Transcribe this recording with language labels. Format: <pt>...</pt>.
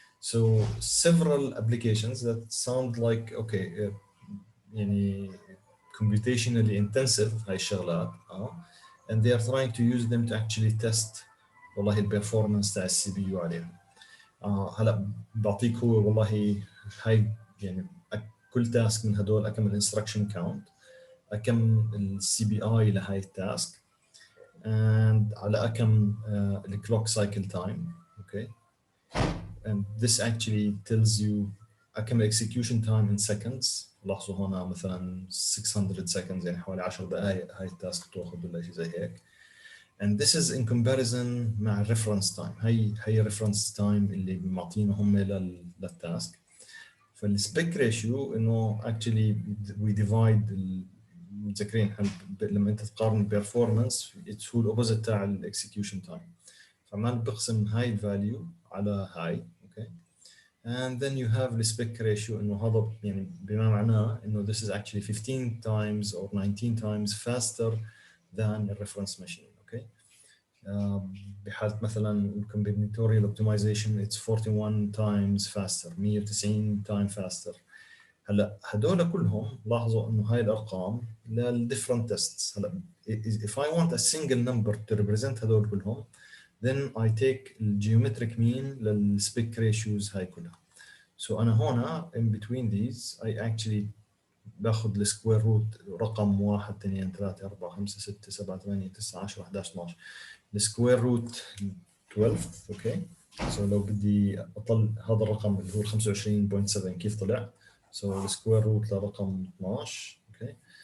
<en>So several applications that sound like okay يعني computationally intensive</en> <ar>هاي الشغلات</ar> <en>and they are trying to use them to actually test</en> <ar>والله البرفورمانس تاع السي بي يو عليهم. هلا بعطيك هو والله هاي يعني كل تاسك من هدول كم الانستركشن كاونت، كم السي بي اي لهاي التاسك، and على كم الكلوك سايكل تايم. اوكي.</ar> <en>and this actually tells you كم execution time in seconds.</en> <ar>لاحظوا هنا مثلا 600 seconds يعني حوالي 10 دقائق هاي التاسك تاخذ ولا شيء زي هيك.</ar> <en>and this is in comparison مع reference time.</en> <ar>هي reference time اللي معطينه هم للتاسك. فالسبيك ريشيو انه</ar> <en>actually we divide</en> <ar>متذكرين لما انت تقارن البرفورمانس هو الاوبوزيت تاع الاكسكيوشن تايم. فعمال بقسم هاي الفاليو على هاي. اوكي.</ar> <en>and then you have the spec ratio</en> <ar>انه هذا يعني بما معناه انه</ar> <en>this is actually 15 times or 19 times faster than a reference machine.</en> <ar>اوكي. بحالة مثلا</ar> <en>combinatorial optimization it's 41 times faster، 190 times faster.</en> <ar>هلا هدول كلهم لاحظوا انه هاي الارقام للديفرنت tests.</ar> <en>هلا if I want a single number to represent</en> <ar>هدول كلهم</ar> <en>then I take الجيومتريك mean للspec ratios</en> <ar>هاي كلها. So أنا هنا</ar> <en>in between these I actually</en> <ar>باخذ السكوير روت رقم 1 2 3 4 5 6 7 8 9 10 11 12 السكوير روت 12. اوكي. so لو بدي اطلع هذا الرقم اللي هو 25.7 كيف طلع؟ so السكوير روت لرقم 12. اوكي.</ar>